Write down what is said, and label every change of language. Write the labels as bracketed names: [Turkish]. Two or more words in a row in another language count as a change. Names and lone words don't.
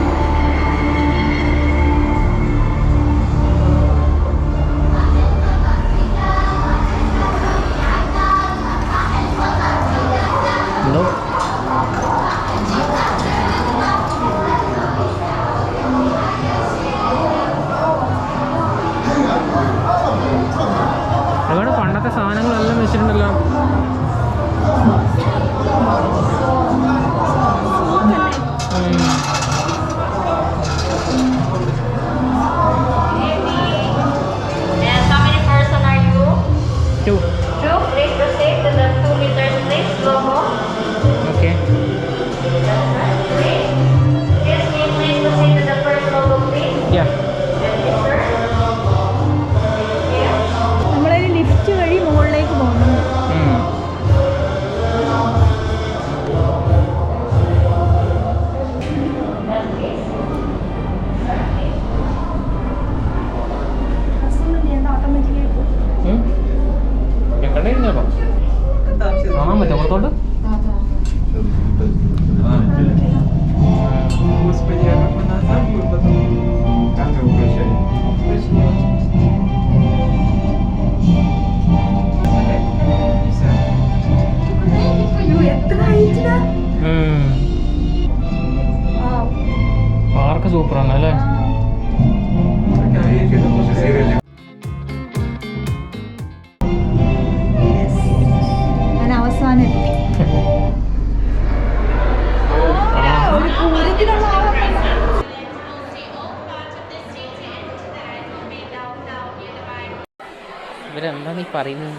[Malayalam] ഹലോ, ഇവിടെ പണ്ടത്തെ സാധനങ്ങളെല്ലാം വെച്ചിട്ടുണ്ടല്ലോ. [English] Two. Please proceed to the 2 meters, please. Logo. Okay. Please proceed to the first logo, please. Yeah. [Malayalam] നമ്മളൊരു ലിഫ്റ്റ് വഴി മുകളിലേക്ക് പോകുന്നു. കണ്ടിരുന്നോ കാണാൻ പറ്റുമോ പുറത്തോട്ട്? [Russian] Господи, а как мы назад будем потом камеру включать? [Malayalam] എത്ര ഹൈറ്റിലാ? പാർക്ക് സൂപ്പറാണ് അല്ലേ? [Russian] Такая вещь, это тоже серия. [Malayalam] ഞാൻ അവസാനം എത്തി. ഒരു പൂരത്തിലുള്ള ഇവരെന്താ നീ പറയുന്നത്?